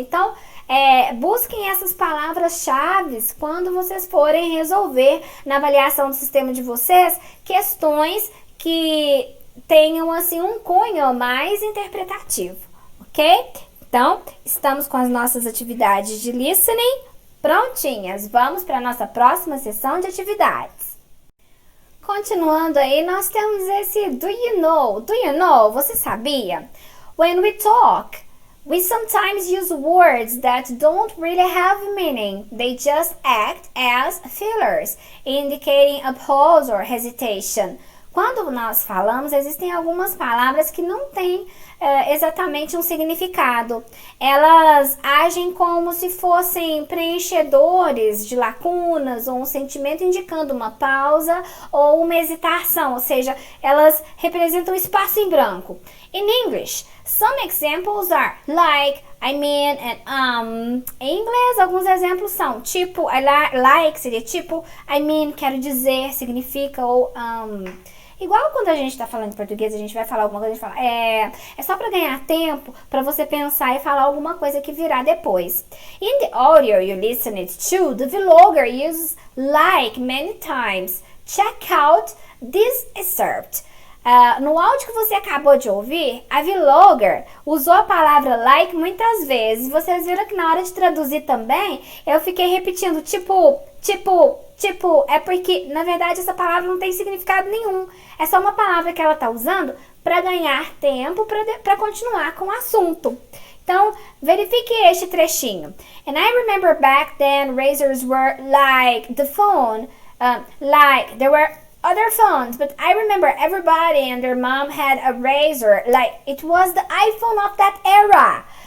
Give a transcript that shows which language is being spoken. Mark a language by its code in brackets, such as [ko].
[pt] Então, busquem essas palavras-chave quando vocês forem resolver na avaliação do sistema de vocês questões que tenham assim um cunho mais interpretativo, ok? Então, estamos com as nossas atividades de listening prontinhas. Vamos para a nossa próxima sessão de atividades. Continuando aí, nós temos esse [en] do you know. Do you know? [pt] Você sabia? [en] When we talk, we sometimes use words that don't really have meaning. They just act as fillers, indicating a pause or hesitation. [pt] Quando nós falamos, existem algumas palavras que não têm exatamente um significado. Elas agem como se fossem preenchedores de lacunas ou um sentimento indicando uma pausa ou uma hesitação, ou seja, elas representam espaço em branco. [en] In English, some examples are like, I mean, and [pt] Em inglês, alguns exemplos são tipo, I like seria tipo, I mean, quero dizer, significa, ou igual quando a gente tá falando em português, a gente vai falar alguma coisa, a gente fala, é só para ganhar tempo para você pensar e falar alguma coisa que virá depois. [en] In the audio you listened to, the vlogger uses like many times. Check out this excerpt. [pt] No áudio que você acabou de ouvir, a vlogger usou a palavra like muitas vezes. Vocês viram que na hora de traduzir também, eu fiquei repetindo tipo, é porque, na verdade, essa palavra não tem significado nenhum. É só uma palavra que ela tá usando para ganhar tempo para continuar com o assunto. Então, verifique este trechinho. [en] And I remember back then razors were like the phone, like there were other phones, but I remember everybody and their mom had a razor, like it was the iPhone of that era.